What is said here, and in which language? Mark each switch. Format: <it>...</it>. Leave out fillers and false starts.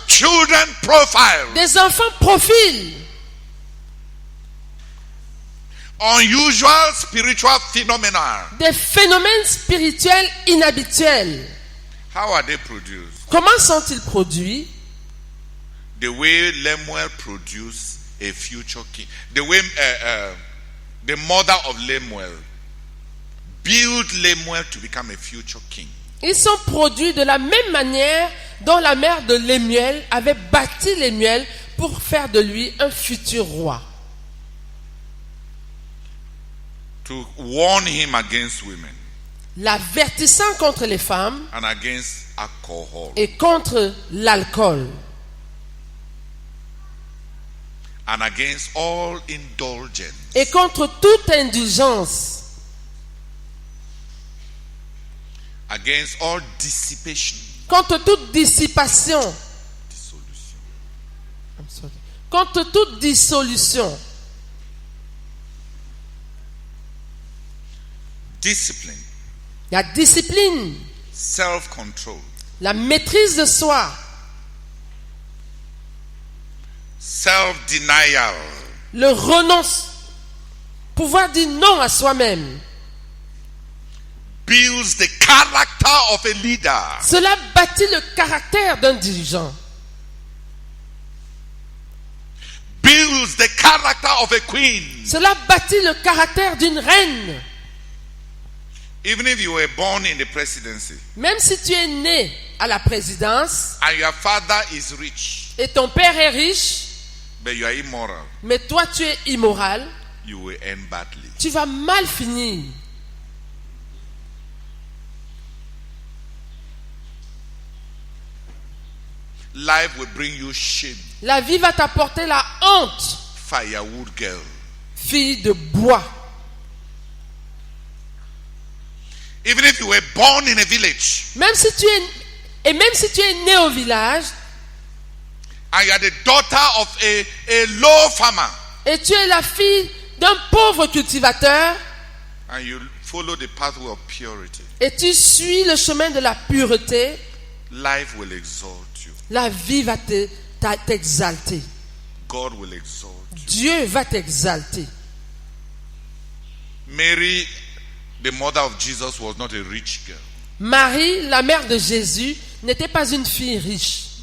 <en>children profile,</en> <fr>des enfants profils,</fr> <en>unusual spiritual phenomena.</en> <fr>des phénomènes spirituels inhabituels.</fr> <en>How are they produced?</en> <fr>Comment sont-ils produits?</fr> <en>The way Lemuel produced a future king. The way the mother of Lemuel built Lemuel to become a future king.</en> <fr>Ils sont produits de la même manière dont la mère de Lémuel avait bâti Lémuel pour faire de lui un futur roi.</fr> <en>To warn him against women</en> <fr>L'avertissant contre les femmes</fr> <en>and against alcohol</en> <fr>et contre l'alcool</fr> <en>and against all indulgence.</en> <fr>et contre toute indulgence,</fr> <en>Against all dissipation.</en> <fr>contre toute dissipation,</fr> <en>Dissolution.</en> <fr>contre toute dissolution,</fr> <en>Discipline.</en> <fr>la discipline,</fr> <en>Self-control.</en> <fr>la maîtrise de soi,</fr> <en>Self-denial.</en> <fr>le renonce, pouvoir dire non à soi-même.</fr> <en>Builds the character of a leader.</en> <fr>Cela bâtit le caractère d'un dirigeant.</fr> <en>Builds the character of a queen.</en> <fr>Cela bâtit le caractère d'une reine.</fr> <en>Even if you were born in the presidency</en> <fr>Même si tu es né à la présidence</fr> <en>and your father is rich,</en> <fr>et ton père est riche,</fr> <en>but you are immoral,</en> <fr>mais toi tu es immoral,</fr> <en>you will end badly.</en> <fr>tu vas mal finir.</fr> <en>Life will bring you shame.</en> <fr>La vie va t'apporter la honte,</fr> <en>Firewood girl.</en> <fr>fille de bois.</fr> <en>Even if you were born in a village</en> <fr>Même si tu es né au village</fr> <en>and you are the daughter of a low farmer</en> <fr>et tu es la fille d'un pauvre cultivateur</fr> <en>and you follow the pathway of purity,</en> <fr>et tu suis le chemin de la pureté,</fr> <en>life will exalt you.</en> <fr>la vie va t'exalter.</fr> <en>God will exalt you.</en> <fr>Dieu va t'exalter.</fr> <en>Mary, the mother of Jesus, was not a rich girl.</en> <fr>Marie, la mère de Jésus, n'était pas une fille riche.</fr>